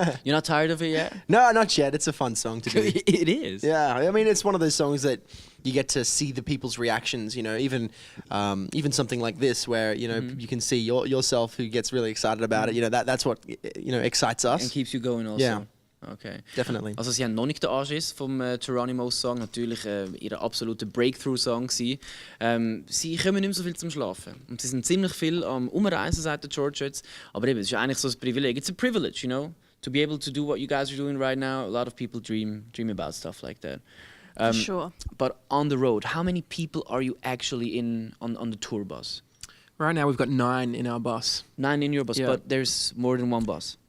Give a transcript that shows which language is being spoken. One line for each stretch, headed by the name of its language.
English: You're not tired of it yet? No, not yet. It's a fun song to do. It is. Yeah, I mean, it's one of those songs that you get to see the people's reactions. You know, even something like this, where you can see yourself who gets really excited about it. You know, that's what excites us. And keeps you going also. Yeah. Okay. Definitely.
German: Also sie haben noch nicht den Anschiss vom Geronimo-Song, natürlich ihr absoluter Breakthrough-Song gewesen. Sie kommen nicht mehr so viel zum Schlafen. Und sie sind ziemlich viel am Umreisen, sagt der George jetzt. Aber eben, es ist ja eigentlich so ein Privileg.
English: It's a privilege, you know, to be able to do what you guys are doing right now. A lot of people dream about stuff like that. For sure. But on the road, how many people are you actually on the tour bus? Right now we've got 9 in our bus. 9 in your bus, Yeah. but there's more than one bus.